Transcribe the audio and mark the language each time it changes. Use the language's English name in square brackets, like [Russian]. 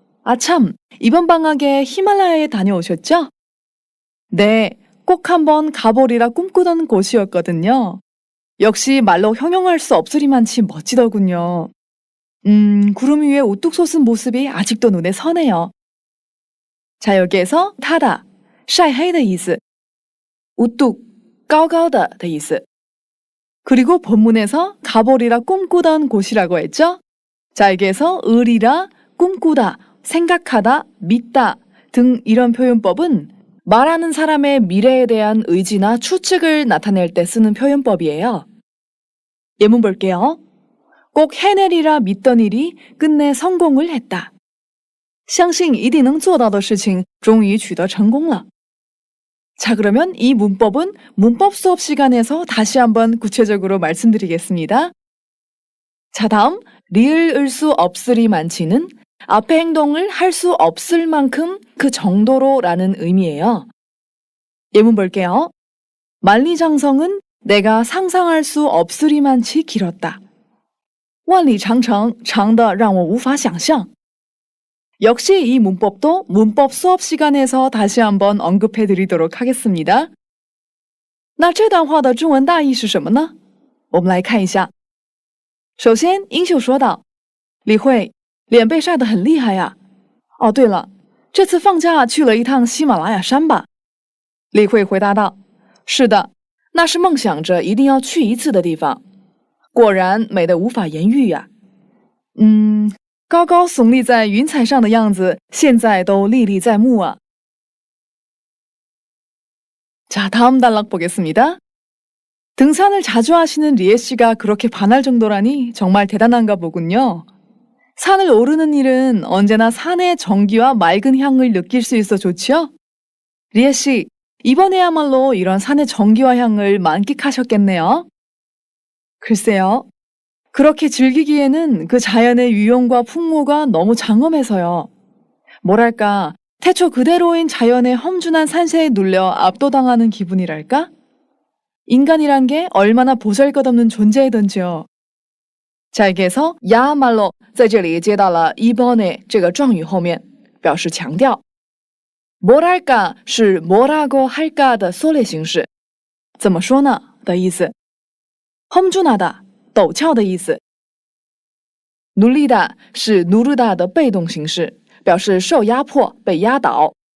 [Korean] 아, 참, 이번 방학에 히말라야에 다녀오셨죠? 네, 꼭 한번 가보리라 꿈꾸던 곳이었거든요. 역시 말로 형용할 수 없으리만치 멋지더군요. 구름 위에 우뚝 솟은 모습이 아직도 눈에 선해요. 자, 여기에서 타다, 晒黑的意思, 우뚝, 高高的的意思. 그리고 본문에서 가보리라 꿈꾸던 곳이라고 했죠? 자, 여기에서 의리라, 꿈꾸다, 생각하다, 믿다 등 이런 표현법은 말하는 사람의 미래에 대한 의지나 추측을 나타낼 때 쓰는 표현법이에요. 예문 볼게요. 꼭 해내리라 믿던 일이 끝내 성공을 했다. [Chinese] 相信一定能做到的事情终于取得成功了. [Korean] 자, 그러면 이 문법은 문법 수업 시간에서 다시 한번 구체적으로 말씀드리겠습니다. 자, 다음 리을 수 없으리만치는 앞의 행동을 할 수 없을 만큼 그 정도로라는 의미예요. 예문 볼게요. 만리장성은 내가 상상할 수 없으리만치 길었다. 万里长城长得让我无法想象. 역시 이 문법도 문법 수업 시간에서 다시 한번 언급해 드리도록 하겠습니다. [Chinese] 那这段话的中文大意是什么呢？我们来看一下。首先，英秀说道：“李慧，脸被晒得很厉害呀。哦，对了，这次放假去了一趟喜马拉雅山吧？” 李慧回答道：“是的，那是梦想着一定要去一次的地方。果然美得无法言喻呀。高高耸立在云彩上的样子，现在都历历在目啊。” [Korean] 자, 다음 단락 보겠습니다. 등산을 자주 하시는 리에 씨가 그렇게 반할 정도라니 정말 대단한가 보군요. 산을 오르는 일은 언제나 산의 정기와 맑은 향을 느낄 수 있어 좋지요? 리에 씨, 이번에야말로 이런 산의 정기와 향을 만끽하셨겠네요. 글쎄요. 그렇게 즐기기에는 그 자연의 유용과 풍모가 너무 장엄해서요. 뭐랄까, 태초 그대로인 자연의 험준한 산세에 눌려 압도당하는 기분이랄까? 인간이란 게 얼마나 보잘것없는 존재이던지요. [Chinese] 자, 여기에서 야말로 在这里接到了 이번에 这个状语后面，表示强调。 뭐랄까 是 뭐라고 할까的缩略形式，怎么说呢的意思。 험준하다 陡峭的意思。 눌리다 是 누르다的被动形式，表示受压迫、被压倒。